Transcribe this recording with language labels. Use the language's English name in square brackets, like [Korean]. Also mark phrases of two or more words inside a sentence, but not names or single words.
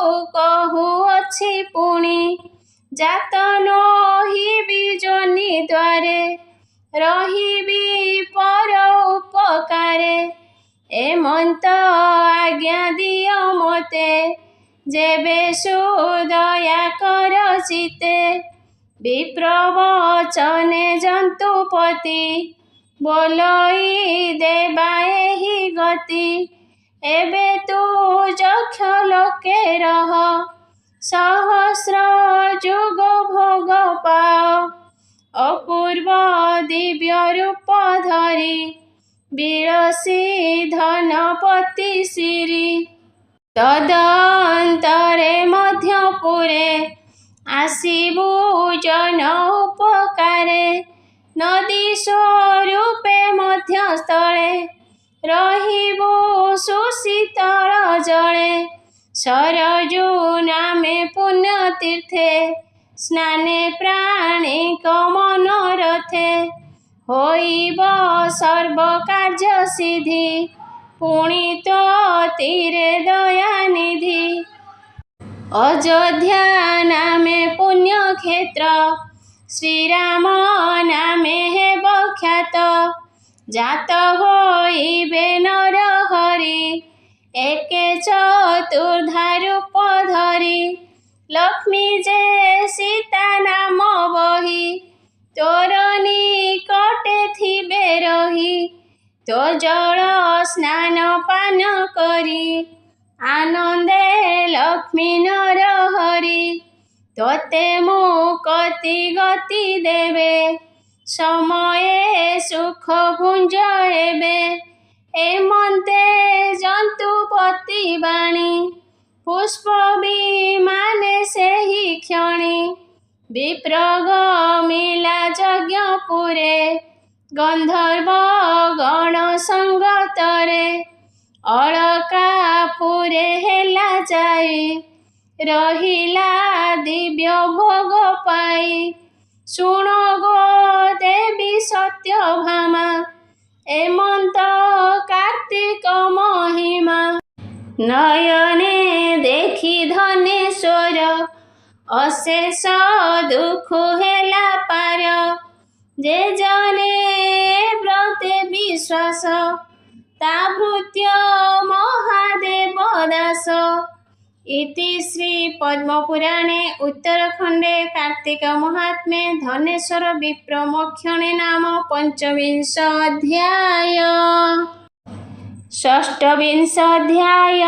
[Odia] କହୁଅଛି ପୁଣି ଜାତ ନୋହିବି ଯୋନି ଦ୍ୱାରେ ରହିବି ପର ଉପକାରେ ଏମନ୍ତ ଆଜ୍ଞା ଦିଅ ମୋତେ ଯେବେ ସୁଦୟା କର ଚିତେ ବିପ୍ରବଚନେ ଜନ୍ତୁପତି ବୋଲଇ ଦେବା ଏହି ଗତି। ଏବେ ତୁ ଯକ୍ଷ ଲୋକେ ରହ ସହସ୍ର ଯୁଗ ଭୋଗ ପାଅ। ଅପୂର୍ବ ଦିବ୍ୟ ରୂପ ଧରି ବିରସି ଧନପତି ସିରି। ତଦନ୍ତରେ ମଧ୍ୟପୁରେ ଆସିବୁ ଜନ ଉପକାରେ। ନଦୀ ସ୍ୱରୂପେ ମଧ୍ୟସ୍ଥଳେ ରହିବୁ ସୁଶୀତଳ ଜଳେ। ସରଯୂ ନାମେ ପୁଣ୍ୟତୀର୍ଥେ ସ୍ନାନେ ପ୍ରାଣିକ ମନୋରଥେ। ହୋଇବ ସର୍ବ କାର୍ଯ୍ୟ ସିଦ୍ଧି ପୁଣିତ ତୀରେ ଦୟାନିଧି। ଅଯୋଧ୍ୟା ନାମେ ପୁଣ୍ୟକ୍ଷେତ୍ର ଶ୍ରୀରାମ ନାମେ ହେବ ଖ୍ୟାତ। ଜାତ ହୋଇବେ ନର ହରି ଏକେ ଚତୁର୍ଧା ରୂପ ଧରି। ଲକ୍ଷ୍ମୀ ଯେ ସୀତା ନାମ ବହି ତୋର ନିକଟେ ଥିବେ ରହି। ତୋ ଜଳ ସ୍ନାନ ପାନ କରି ଆନନ୍ଦେ ଲକ୍ଷ୍ମୀ ନର ହରି। ତୋତେ ମୁକ୍ତି ଗତି ଦେବେ ସମୟେ ସୁଖ ଭୁଞ୍ଜ ହେବେ। ଏମନ୍ତେ ଜନ୍ତୁପତି ବାଣୀ ପୁଷ୍ପ ବିମାନେ ସେହି କ୍ଷଣି। ବିପ୍ରଗମିଲା ଯଜ୍ଞପୁରେ ଗନ୍ଧର୍ବ ଗଣ ସଙ୍ଗତରେ। ଅଳକାପୁରେ ହେଲା ଯାଇ ରହିଲା ଦିବ୍ୟ ଭୋଗ ପାଇ। ଶୁଣ ଗୋ ଦେବୀ ସତ୍ୟଭାମା ଏମନ୍ତ କାର୍ତ୍ତିକ ମହିମା। ନୟନେ ଦେଖି ଧନେଶ୍ୱର ଅଶେଷ ଦୁଖ ହେଲା ପାର। ଯେ ଜନେ ବ୍ରତେ ବିଶ୍ୱାସ ତା ଭୃତ୍ୟ ମହାଦେବ ଦାସ। [Sanskrit] इति श्री पद्मपुराणे उत्तरखंडे कार्तिक महात्म्ये धनेश्वर विप्र मोक्षणे नाम पंचविंश अध्याय। षष्ठविंश अध्याय।